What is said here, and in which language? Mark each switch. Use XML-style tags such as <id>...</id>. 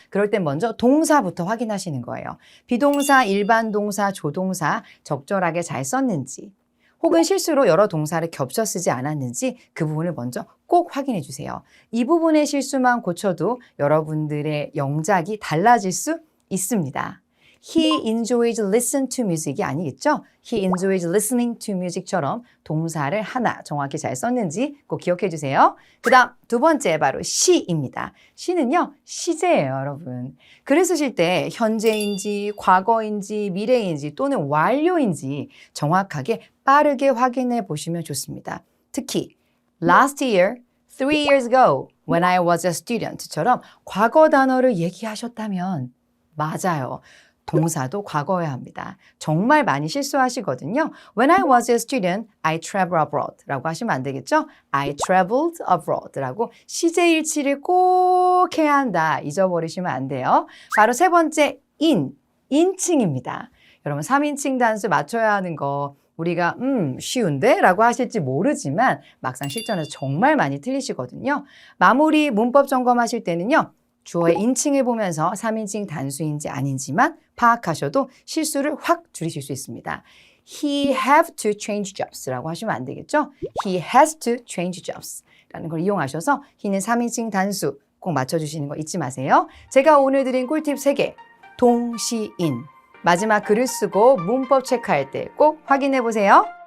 <ko>그럴 땐 먼저 동사부터 확인하시는 거예요. 비동사, 일반 동사, 조동사 적절하게 잘 썼는지 혹은 실수로 여러 동사를 겹쳐 쓰지 않았는지 그 부분을 먼저 꼭 확인해 주세요. 이 부분의 실수만 고쳐도 여러분들의 영작이 달라질 수 있습니다.</ko> <en>He enjoys listen to music이</en> <ko>아니겠죠?</ko> <en>He enjoys listening to music</en> <ko>처럼 동사를 하나 정확히 잘 썼는지 꼭 기억해 주세요. 그 다음 두 번째 바로 she입니다. she는요 시제예요 여러분. 글을 쓰실 때 현재인지 과거인지 미래인지 또는 완료인지 정확하게 빠르게 확인해 보시면 좋습니다. 특히</ko> <en>last year, 3 years ago, when I was a student</en> <ko>처럼 과거 단어를 얘기하셨다면 맞아요. 동사도 과거여야 합니다. 정말 많이 실수하시거든요.</ko> <en>When I was a student, I traveled abroad</en> <ko>라고 하시면 안 되겠죠?</ko> <en>I traveled abroad</en> <ko>라고 시제일치를 꼭 해야 한다. 잊어버리시면 안 돼요. 바로 세 번째 인칭입니다. 여러분 3인칭 단수 맞춰야 하는 거 우리가 쉬운데? 라고 하실지 모르지만 막상 실전에서 정말 많이 틀리시거든요. 마무리 문법 점검하실 때는요. 주어의 인칭을 보면서 3인칭 단수인지 아닌지만 파악하셔도 실수를 확 줄이실 수 있습니다.</ko> <en>He have to change jobs</en> <ko>라고 하시면 안 되겠죠?</ko> <en>He has to change jobs</en> <ko>라는 걸 이용하셔서 he는 3인칭 단수 꼭 맞춰주시는 거 잊지 마세요. 제가 오늘 드린 꿀팁 3개 동시인 마지막 글을 쓰고 문법 체크할 때 꼭 확인해 보세요.</ko>